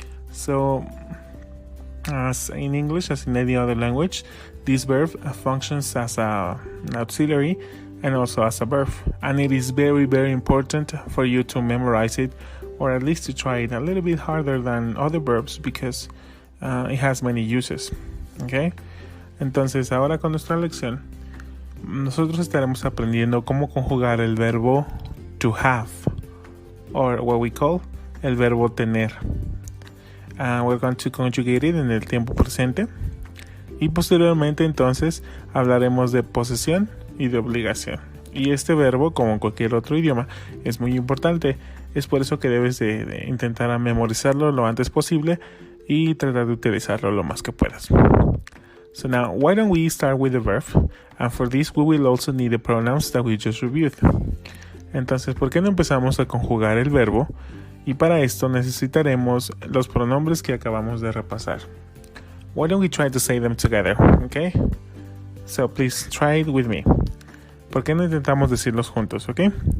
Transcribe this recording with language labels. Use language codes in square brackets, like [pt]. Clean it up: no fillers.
[en] So, as in English, as in any other language, this verb functions as an auxiliary and also as a verb. And it is very, very important for you to memorize it, or at least to try it a little bit harder than other verbs because it has many uses. Okay? [es] Entonces, ahora con nuestra lección, nosotros estaremos aprendiendo cómo conjugar el verbo [en] to have, or what we call [es] el verbo tener. [en] We're going to conjugate it [es] en el tiempo presente. Y posteriormente entonces hablaremos de posesión y de obligación. Y este verbo, como en cualquier otro idioma, es muy importante. Es por eso que debes de intentar memorizarlo lo antes posible y tratar de utilizarlo lo más que puedas. [en] So now, why don't we start with the verb? And for this, we will also need the pronouns that we just reviewed. [es] Entonces, ¿por qué no empezamos a conjugar el verbo? Y para esto necesitaremos los pronombres que acabamos de repasar. [en] Why don't we try to say them together, okay? So please try it with me. [es] ¿Por qué no intentamos decirlos juntos, okay?